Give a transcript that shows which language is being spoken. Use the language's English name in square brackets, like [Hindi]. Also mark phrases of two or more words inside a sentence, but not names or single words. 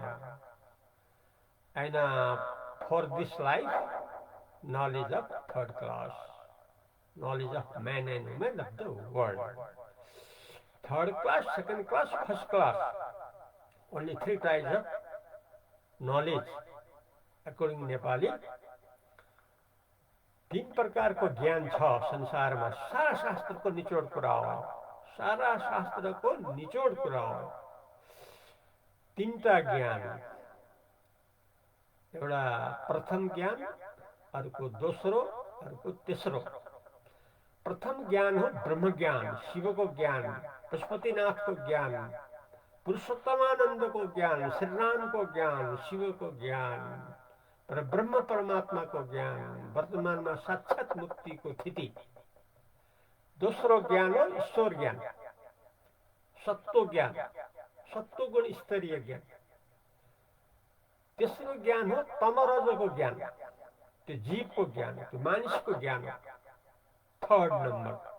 [English] And for this life, knowledge of third class, knowledge of man and woman of the world. Third class, second class, first class. Only 3 types of knowledge. According Nepali, [Nepali] 3 प्रकार को ज्ञान छ संसार में. सारा शास्त्र को निचोड़ कुरा हो. सारा शास्त्र को निचोड़ कुरा हो. 3टा ज्ञान. एउटा प्रथम ज्ञान, अर्को दोस्रो, अर्को तेस्रो. प्रथम ज्ञान हो ब्रह्म ज्ञान, शिव को ज्ञान, पशुपतिनाथ को ज्ञान, पुरुषोत्तमानंद को ज्ञान, श्रीराम को ज्ञान, शिव को ज्ञान, पर ब्रह्म परमात्मा को ज्ञान, वर्तमान में साक्षात मुक्ति को स्थिति. दोस्रो ज्ञान हो ईश्वर ज्ञान, सत्व ज्ञान, सत्व गुण स्तरीय ज्ञान. तेस्रो ज्ञान हो तमरज को ज्ञान, त्यो जीव को ज्ञान, त्यो मानिस को ज्ञान.